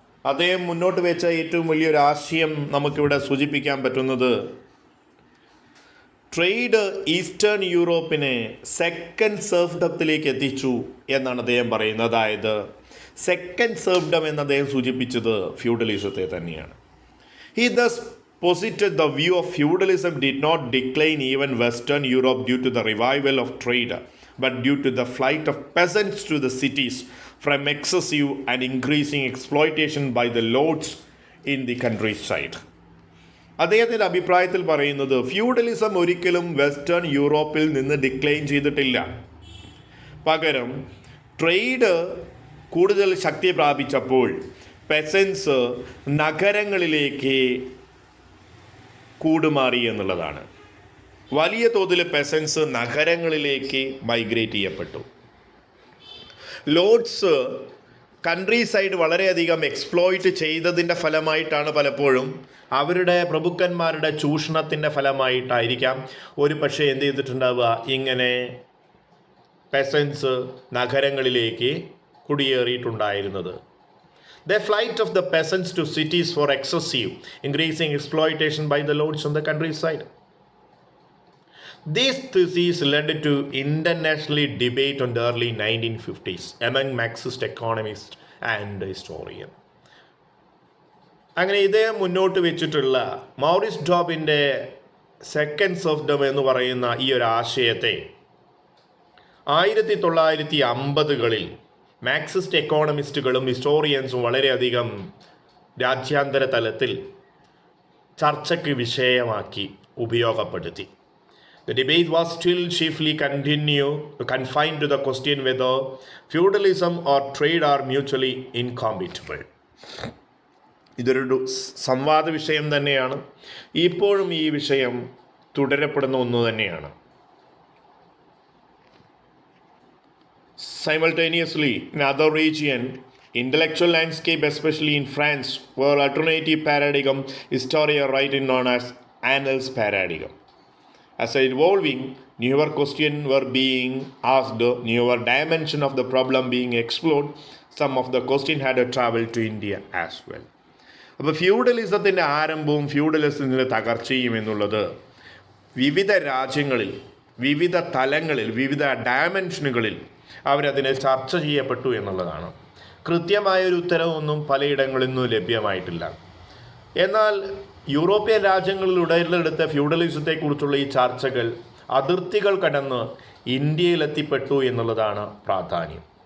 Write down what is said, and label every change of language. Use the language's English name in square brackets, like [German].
[Malayalam] അദ്ദേഹം മുന്നോട്ട് വെച്ച ഏറ്റവും വലിയൊരു ആശയം നമുക്കിവിടെ സൂചിപ്പിക്കാൻ പറ്റുന്നത് ട്രേഡ് ഈസ്റ്റേൺ യൂറോപ്പിനെ സെക്കൻഡ് സെർഫ്ഡത്തിലേക്ക് എത്തിച്ചു എന്നാണ് അദ്ദേഹം പറയുന്നത്. അതായത് സെക്കൻഡ് സെർഫ്ഡം എന്ന് അദ്ദേഹം സൂചിപ്പിച്ചത് ഫ്യൂഡലിസത്തെ തന്നെയാണ്. [English] He thus posited the view of feudalism did not decline even Western Europe due to the revival of trade, but due to the flight of peasants to the cities from excessive and increasing exploitation by the lords in the countryside. [Malayalam] അദ്ദേഹത്തിൻ്റെ അഭിപ്രായത്തിൽ പറയുന്നത് feudalism ഒരിക്കലും western യൂറോപ്പിൽ നിന്ന് decline ചെയ്തിട്ടില്ല. പകരം trade കൂടുതൽ ശക്തി പ്രാപിച്ചപ്പോൾ പെസൻസ് നഗരങ്ങളിലേക്ക് കൂടുമാറി എന്നുള്ളതാണ്. വലിയ തോതിൽ പെസൻസ് നഗരങ്ങളിലേക്ക് മൈഗ്രേറ്റ് ചെയ്യപ്പെട്ടു. ലോഡ്സ് കൺട്രി സൈഡ് വളരെയധികം എക്സ്പ്ലോയിറ്റ് ചെയ്തതിൻ്റെ ഫലമായിട്ടാണ് പലപ്പോഴും അവരുടെ പ്രഭുക്കന്മാരുടെ ചൂഷണത്തിൻ്റെ ഫലമായിട്ടായിരിക്കാം ഒരു പക്ഷേ എന്ത് ചെയ്തിട്ടുണ്ടാവുക, ഇങ്ങനെ പെസൻസ് നഗരങ്ങളിലേക്ക് കുടിയേറിയിട്ടുണ്ടായിരുന്നത്. [English] The flight of the peasants to cities for excessive, increasing exploitation by the lords on the countryside. This thesis led to international debate on the early 1950s among Marxist economists and historians. [Malayalam] അങ്ങനെ ഇദ്ദേഹം മുന്നോട്ട് വെച്ചിട്ടുള്ള Maurice ഡോബിൻ്റെ second സെർഫ്ഡം എന്ന് പറയുന്ന ഈ ഒരു ആശയത്തെ 1950-കളിൽ Marxist എക്കോണമിസ്റ്റുകളും ഹിസ്റ്റോറിയൻസും വളരെയധികം രാജ്യാന്തര തലത്തിൽ ചർച്ചയ്ക്ക് വിഷയമാക്കി ഉപയോഗപ്പെടുത്തി. [English] The debate was still chiefly confined to the question whether feudalism or trade are mutually incompatible. [Malayalam] ഇതൊരു സംവാദ വിഷയം തന്നെയാണ്. ഇപ്പോഴും ഈ വിഷയം തുടരപ്പെടുന്ന ഒന്ന് തന്നെയാണ്. [English] Simultaneously, in other regions, intellectual landscape, especially in France, where alternative paradigm historians write known as Annals paradigm. As a evolving, newer questions were being asked, newer dimension of the problem being explored. Some of the questions had traveled to India as well. [Malayalam] അപ്പോൾ ഫ്യൂഡലിസത്തിൻ്റെ ആരംഭവും ഫ്യൂഡലിസത്തിൻ്റെ തകർച്ചയും എന്നുള്ളത് വിവിധ രാജ്യങ്ങളിൽ, വിവിധ തലങ്ങളിൽ, വിവിധ ഡയമെൻഷനുകളിൽ അവരതിനെ ചർച്ച ചെയ്യപ്പെട്ടു എന്നുള്ളതാണ്. കൃത്യമായൊരു ഉത്തരവൊന്നും പലയിടങ്ങളിൽ നിന്നും ലഭ്യമായിട്ടില്ല. എന്നാൽ യൂറോപ്യൻ രാജ്യങ്ങളിൽ ഉടലെടുത്ത ഫ്യൂഡലിസത്തെക്കുറിച്ചുള്ള ഈ ചർച്ചകൾ അതിർത്തികൾ കടന്ന് ഇന്ത്യയിലെത്തിപ്പെട്ടു എന്നുള്ളതാണ് പ്രാധാന്യം.